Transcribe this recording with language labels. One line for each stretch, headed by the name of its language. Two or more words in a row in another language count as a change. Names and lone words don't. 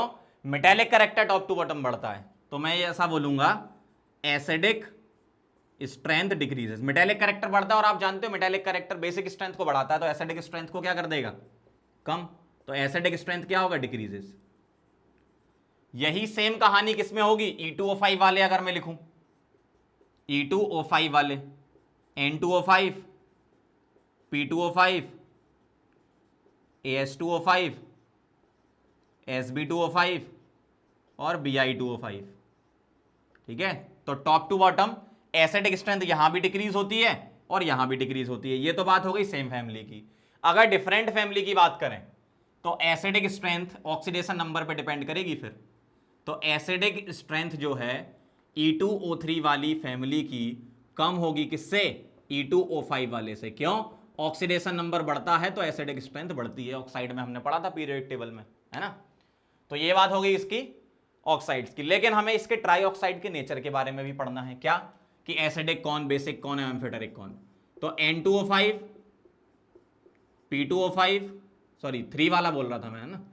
English: metallic character top to bottom
Hindi: बढ़ता है, तो मैं ऐसा बोलूंगा
English: acidic strength decreases. metallic character
Hindi: बढ़ता है और आप जानते हो
English: metallic character basic strength
Hindi: को बढ़ाता है, तो
English: acidic strength
Hindi: को क्या कर देगा? कम। तो
English: acidic strength
Hindi: क्या होगा? डिक्रीजेस। यही सेम कहानी किसमें होगी? E2O5 वाले अगर मैं लिखूं, E2O5 वाले, N2O5, P2O5, AS2O5, SB2O5 और Bi2O5। ठीक है, तो
English: top to bottom acidic strength
Hindi: यहां भी डिक्रीज होती है और यहां भी डिक्रीज होती है। ये तो बात हो गई
English: same family
Hindi: की। अगर
English: different family
Hindi: की बात करें तो
English: acidic strength oxidation number
Hindi: पे डिपेंड करेगी फिर। तो
English: acidic strength
Hindi: जो है E2O3 वाली फैमिली की कम होगी किससे? E2O5 वाले से। क्यों?
English: oxidation number
Hindi: बढ़ता है तो
English: acidic strength
Hindi: बढ़ती है। ऑक्साइड में हमने पढ़ा था
English: periodic table
Hindi: में, है ना। तो ये बात हो गई इसकी ऑक्साइड्स की। लेकिन हमें इसके
English: tri oxide
Hindi: के नेचर के बारे में भी पढ़ना है। क्या? कि एसिडिक कौन, बेसिक कौन है, एम्फिटेरिक कौन। तो N2O5, P2O5, सॉरी 3 वाला बोल रहा था मैं, है ना।